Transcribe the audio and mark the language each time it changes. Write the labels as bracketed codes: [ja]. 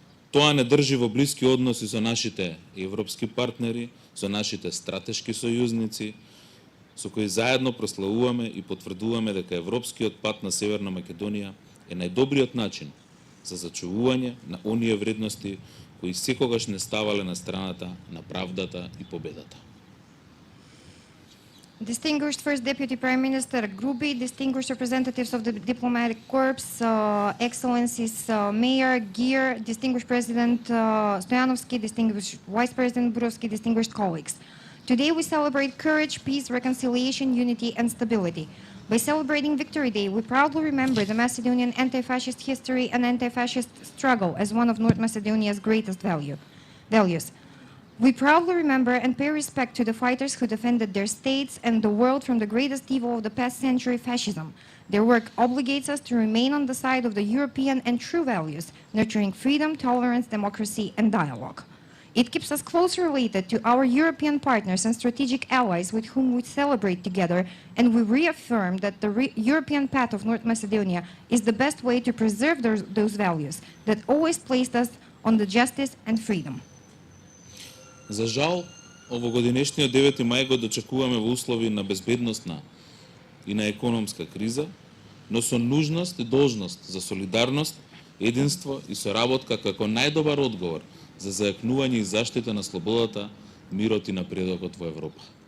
[mk] Тоа не држи во блиски односи со нашите европски партнери, со нашите стратешки сојузници, со кои заедно прославуваме и потврдуваме дека европскиот пат на Северна Македонија е најдобриот начин за зачувување на оние вредности кои секогаш не ставале на страната на правдата и победата. [en] Distinguished First Deputy Prime Minister Grubi, distinguished representatives of the Diplomatic Corps, Excellencies Mayor Gir, distinguished President Stojanovski, distinguished Vice President Burovski, distinguished colleagues. Today we celebrate courage, peace, reconciliation, unity and stability. By celebrating Victory Day, we proudly remember the Macedonian anti-fascist history and anti-fascist struggle as one of North Macedonia's greatest values. We proudly remember and pay respect to the fighters who defended their states and the world from the greatest evil of the past century, fascism. Their work obligates us to remain on the side of the European and true values, nurturing freedom, tolerance, democracy, and dialogue. It keeps us closely related to our European partners and strategic allies with whom we celebrate together, and we reaffirm that the European path of North Macedonia is the best way to preserve those values that always placed us on the justice and freedom. [mk] За жал, овогодинешниот 9 мај го дочекуваме во услови на безбедносна и на економска криза, но со нужност и должност за солидарност, единство и соработка како најдобар одговор за зајакнување и заштита на слободата, мирот и напредокот во Европа.